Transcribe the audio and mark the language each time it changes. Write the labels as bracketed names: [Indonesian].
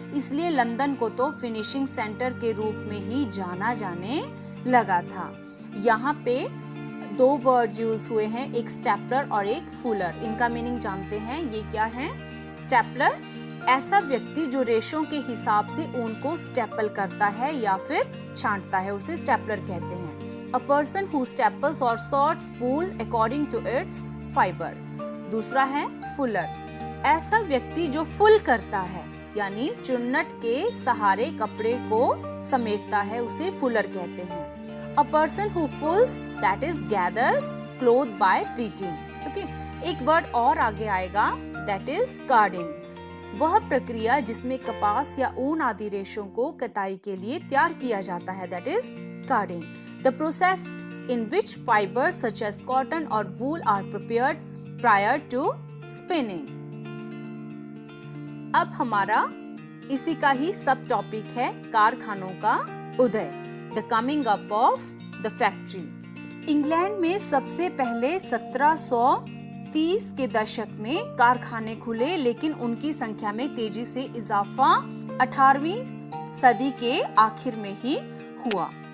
[Hindi] इसलिए लंदन को तो फिनिशिंग सेंटर के रूप में ही जाना जाने लगा था। यहाँ पे दो वर्ड यूज हुए हैं, एक स्टेपलर और एक फुलर। इनका मीनिंग जानते हैं, ये क्या है? स्टेपलर ऐसा व्यक्ति जो रेशों के हिसाब से ऊन को स्टेपल करता है या फिर छांटता है, उसे स्टेपलर कहते हैं। [English] A person who staples or sorts wool according to its fiber। [Hindi] दूसरा है फुलर, ऐसा व्यक्ति जो फुल करता है यानी चुन्नट के सहारे कपड़े को समेटता है, उसे फुलर कहते हैं। [English] A person who fulls, that is gathers cloth by pleating। [Hindi] Okay, एक वर्ड और आगे आएगा, [English] that is carding। [Hindi] वह प्रक्रिया जिसमें कपास या ऊन आदि रेशों को कताई के लिए तैयार किया जाता है, [English] that is carding। The process in which fibers such as cotton or wool are prepared prior to spinning। [Hindi] अब हमारा इसी का ही सब टॉपिक है कारखानों का उदय, [English] The coming up of the factory। [Hindi] England में सबसे पहले 1730 के दशक में कारखाने खुले, लेकिन उनकी संख्या में तेजी से इजाफा 18वीं सदी के आखिर में ही हुआ।